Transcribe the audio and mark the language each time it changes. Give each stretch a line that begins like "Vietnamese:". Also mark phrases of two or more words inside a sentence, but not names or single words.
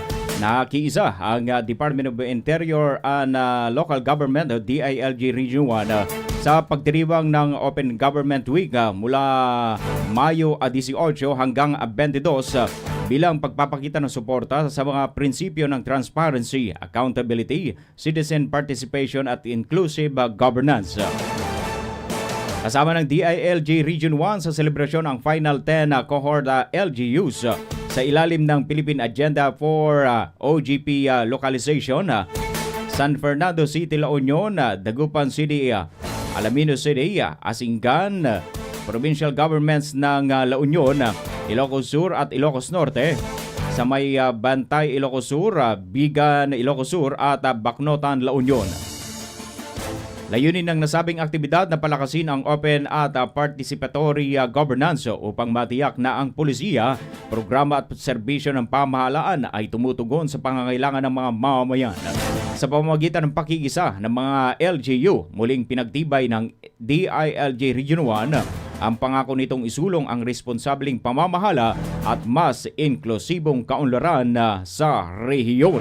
Filipino: Nakiisa ang Department of Interior and Local Government o DILG Region 1 sa pagdiriwang ng Open Government Week mula Mayo 18 hanggang 22 bilang pagpapakita ng suporta sa mga prinsipyo ng
English: transparency, accountability, citizen participation
Filipino: at
English: inclusive governance.
Filipino: Kasama ng DILG Region 1 sa selebrasyon ang
English: Final 10 cohort LGUs
Filipino: sa ilalim ng Philippine Agenda for OGP Localization, San Fernando City, La Union, Dagupan City, Alaminos City, Asingan,
English: provincial governments
Filipino: ng La Union, Ilocos Sur at Ilocos Norte, sa may Bantay, Ilocos Sur, Bigan, Ilocos Sur at Bacnotan, La Union. Layunin ng nasabing aktibidad na palakasin ang open at
English: participatory governance
Filipino: upang matiyak na ang pulisiya, programa at serbisyo ng pamahalaan ay tumutugon sa pangangailangan ng mga mamamayan. Sa pamamagitan ng pakikisa ng mga LGU, muling pinagtibay ng DILG Region 1 ang pangako nitong isulong ang responsableng pamamahala at mas inklusibong kaunlaran sa rehiyon.